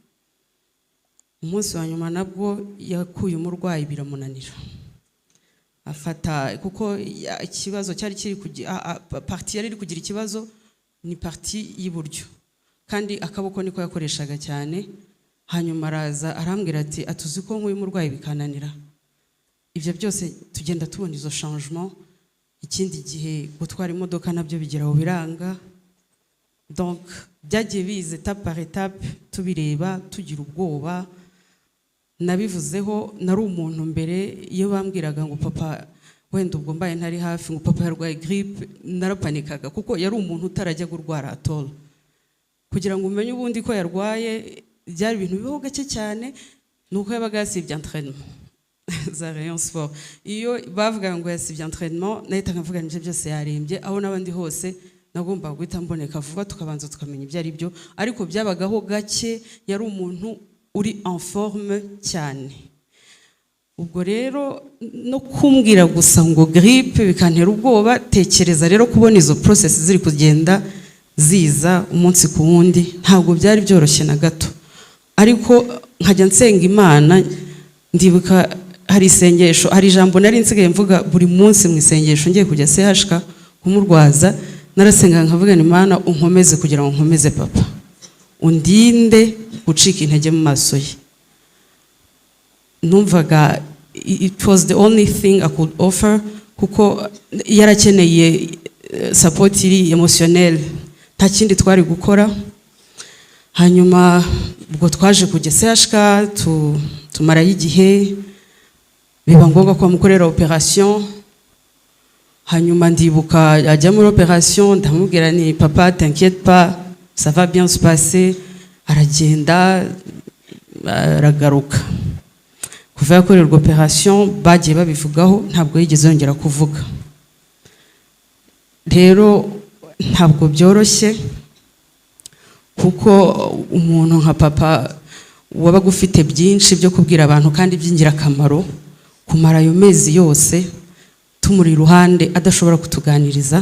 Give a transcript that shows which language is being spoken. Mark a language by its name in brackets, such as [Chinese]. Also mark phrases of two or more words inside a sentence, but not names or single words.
[Kinyarwanda] Umunsi wa nyuma nabwo yakuye umurwayi biramunanira, afata kuko ikibazo cyari kiri parti yari kugira ikibazo ni parti y'iburyo, kandi akaboko niko yakoreshaga cyane. Hanyuma araza arambwira ati atuzi ko nk'uyu murwayi bikananira. Ibyo byose tugenda tubona izo changement. Ikindi gihe gutwara imodoka nabyo bigeraho biranga, donc byagiye bize [French] étape par étape, [Kinyarwanda] tubireba tugira ubwoba. Nabivuzeho nari umuntu mbere iyo bambwiraga ngo papa wenda ubwo mbaye ntari hafi, ngo papa yarwaye grippe, narapanikaga kuko yari umuntu utarajya gurwara atol. Kugira ngo umenye ubundi ko yarwaye byari ibintu bibaho gake cyane, nuko yabaga yasibye entraînement za Rayon Sport. Iyo bavuga ngo yasibye entraînement, nahita nkavuga nje byose yarembye, aho nabandi hose nagomba guhita mboneka vuba tukabanza tukamenya ibyo ari byo, ariko byabagaho gake. Yari umuntu uri [French] en forme [Kinyarwanda] cyane. Ubwo rero no kumbwira gusa ngo grippe bikantera ubwoba, tekereza rero kubona izo process ziri kugenda ziza umunsi ku wundi, ntabwo byari byoroshye na gato. Ariko nkajya nsenga Imana. Ndibuka hari isengesho, hari ijambo nari nsigaye mvuga buri munsi mu isengesho ngiye kujya CHK kumurwaza. Narasenga nkavuga ni Imana unkomeze kugira ngo nkomeze papa, undinde gucika intege mu maso ye. [English] Numvaga it was the only thing I could offer, [Kinyarwanda] kuko yarakeneye support iri emotionnel, nta kindi twari gukora. Hanyuma ubwo twaje kujya CHK tumara igihe, biba ngombwa ko bamukorera operation. Hanyuma ndibuka ajya muri operation, ndamubwira ni papa [French] t'inquiète pas, ça va bien se passer. [Kinyarwanda] Aragenda aragaruka. Kuva yakorerwa operation bagiye babivugaho, ntabwo yigeze yongera kuvuga. Rero ntabwo byoroshye, kuko umuntu nka papa wabaga ufite byinshi byo kubwira abantu kandi by'ingirakamaro, kumara ayo mezi yose tumuri iruhande adashobora kutuganiriza.